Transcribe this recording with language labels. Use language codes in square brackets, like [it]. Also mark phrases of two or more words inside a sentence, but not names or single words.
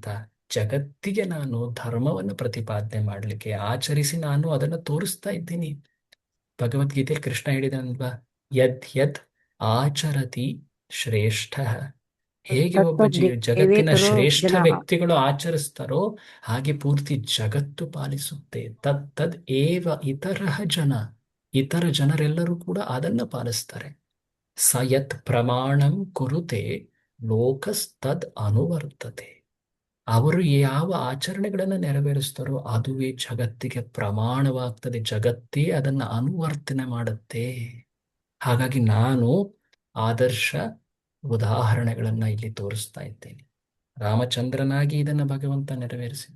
[kn] ಜಗತ್ತಿಗೆ ನಾನು ಧರ್ಮವನ್ನು ಪ್ರತಿಪಾದನೆ ಮಾಡಲಿಕ್ಕೆ ಆಚರಿಸಿ ನಾನು ಅದನ್ನು ತೋರಿಸ್ತಾ ಇದ್ದೀನಿ. ಭಗವದ್ಗೀತೆಯಲ್ಲಿ ಕೃಷ್ಣ ಹೇಳಿದನಲ್ವಾ, [sa] ಯದ್ ಯದ್ ಆಚರತಿ ಶ್ರೇಷ್ಠ. [kn] ಹೇಗೆ ಒಬ್ಬ ಜಗತ್ತಿನ ಶ್ರೇಷ್ಠ ವ್ಯಕ್ತಿಗಳು ಆಚರಿಸ್ತಾರೋ ಹಾಗೆ ಪೂರ್ತಿ ಜಗತ್ತು ಪಾಲಿಸುತ್ತೆ. [sa] ತದ್ ತದ್ ಏವ ಇತರ ಜನ, [kn] ಇತರ ಜನರೆಲ್ಲರೂ ಕೂಡ ಅದನ್ನ ಪಾಲಿಸ್ತಾರೆ. [sa] ಸ ಯತ್ ಪ್ರಮಾಣಂ ಕುರುತೆ ಲೋಕಸ್ತದ್ ಅನುವರ್ತತೆ. [kn] ಅವರು ಯಾವ ಆಚರಣೆಗಳನ್ನು ನೆರವೇರಿಸ್ತಾರೋ ಅದುವೇ ಜಗತ್ತಿಗೆ ಪ್ರಮಾಣವಾಗ್ತದೆ, ಜಗತ್ತೇ ಅದನ್ನು ಅನುವರ್ತನೆ ಮಾಡುತ್ತೆ. ಹಾಗಾಗಿ ನಾನು ಆದರ್ಶ ಉದಾಹರಣೆಗಳನ್ನ ಇಲ್ಲಿ ತೋರಿಸ್ತಾ ಇದ್ದೇನೆ. ರಾಮಚಂದ್ರನಾಗಿ ಇದನ್ನು ಭಗವಂತ ನೆರವೇರಿಸಿದ್ದ.